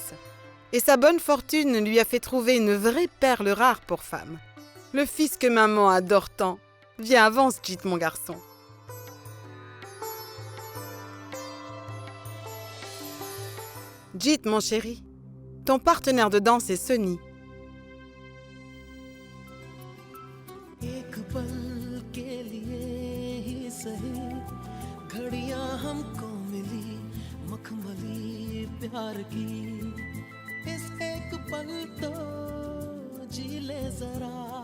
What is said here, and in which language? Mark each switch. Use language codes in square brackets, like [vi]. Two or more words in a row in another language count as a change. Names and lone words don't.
[fr] Et sa bonne fortune lui a fait trouver une vraie perle rare pour femme. Le fils que maman adore tant. Viens, avance, Jit, mon garçon. Jit, mon chéri, ton partenaire de danse est Sunny. [hi] एक पल के लिए ही सही घड़ियां हमको मिली मखमली प्यार की इस एक पल तो जी ले जरा